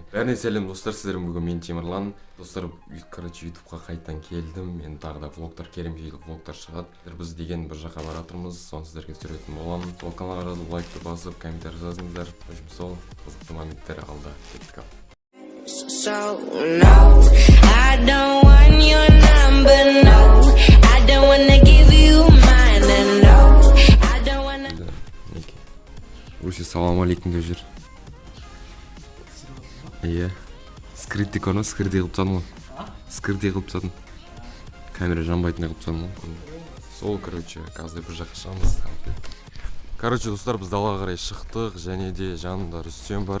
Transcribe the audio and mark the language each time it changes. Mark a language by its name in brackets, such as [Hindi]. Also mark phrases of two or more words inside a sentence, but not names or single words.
[Kazakh] Бәріне сәлем достар, сіздердің бүгін мен Темірлан. Достар, короче, ютубқа қайтадан келдім. Мен тағы да влогтар, керемжейлі влогтар шығады. Біз деген бір жаққа баратырмыз, соны сіздерге түсіретін боламын. Сол каналға жазып, лайкты басып, комментарий жазыңыздар. Сол қызықты моменттер алда. Кеттік ал. [English] So no, I don't want your number, no. I don't wanna give you mine, no. I don't wanna. [Kazakh] Өсе салам алейкум деп жүр. Иә. Скритті көрді ма? Скритті қылып тастадым ғой. Скритті қылып тастадым. Камера жанбайтындай қылып тастадым ғой. Сол, короче, қазір бір жаққа шығамыз. Короче, достар, біз далаға қарай шықтық, және де жанымда Рүстем бар.